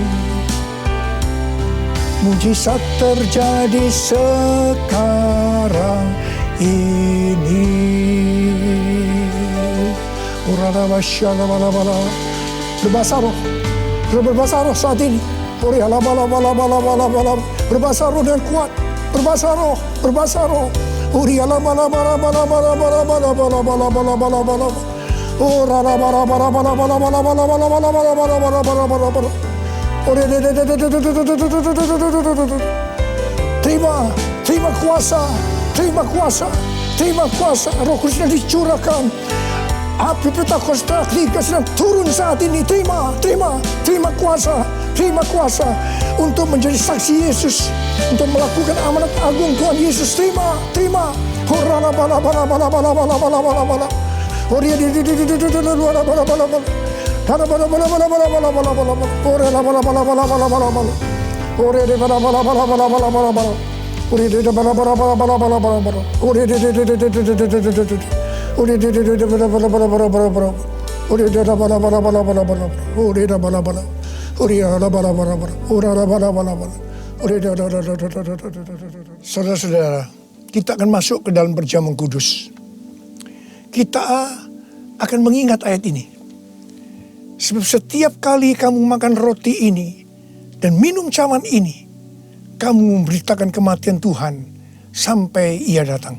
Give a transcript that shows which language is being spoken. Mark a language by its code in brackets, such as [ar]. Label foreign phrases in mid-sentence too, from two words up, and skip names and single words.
[id] Mujizat terjadi sekarang ini. Berbahasa roh. Berbahasa roh saat ini. Berbahasa roh dengan kuat. berbahasa roh, berbahasa roh. Uri ala bala bala bala bala bala bala bala bala bala bala bala. Oh rara bala bala bala bala bala bala bala bala bala bala bala bala bala bala. Terima kuasa, terima kuasa, terima kuasa. Roh Kudus yang dicurahkan. Api Pentakosta sedang turun saat ini. Terima kuasa, untuk menjadi saksi Yesus, untuk melakukan amanat agung Tuhan Yesus. Terima. Horana bala bala bala bala bala bala bala bala. Horia di bala bala bala bala. Bala bala bala bala bala bala bala bala. Horia bala bala bala bala bala bala. Horia di bala bala bala bala bala bala bala. Horia di bala bala bala bala bala bala bala. Horia di Uri di bala bala bala bala bala bala. Uri di bala bala bala bala bala. Uri di bala bala. Uri di bala bala bala. Uri di bala bala bala. Uri di. Saudara-saudara, kita akan masuk ke dalam perjamuan kudus. Kita akan mengingat ayat ini. Sebab setiap kali kamu makan roti ini dan minum cawan ini, kamu memberitakan kematian Tuhan sampai Ia datang.